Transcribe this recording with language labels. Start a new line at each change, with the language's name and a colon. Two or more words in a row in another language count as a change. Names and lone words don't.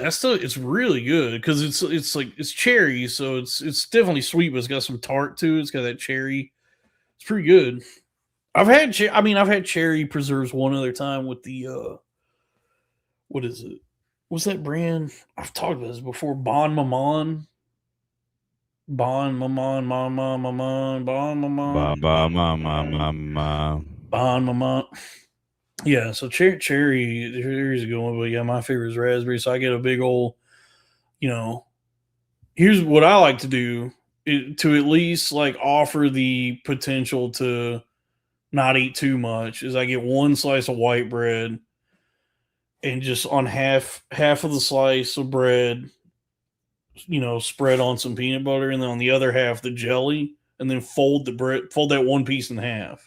English: it's really good because it's cherry, so it's definitely sweet, but it's got some tart to it. It's got that cherry. It's pretty good. I've had cherry preserves one other time with the what is it? What's that brand? I've talked about this before. Bon Maman. Bon Maman, Maman, Maman, Bon Maman. Bon Maman. Yeah, so cherry is a good one, but yeah, my favorite is raspberry. So I get a big old, here's what I like to do to at least like offer the potential to not eat too much is I get 1 slice of white bread and just on half of the slice of bread, spread on some peanut butter, and then on the other half the jelly, and then fold that one piece in half.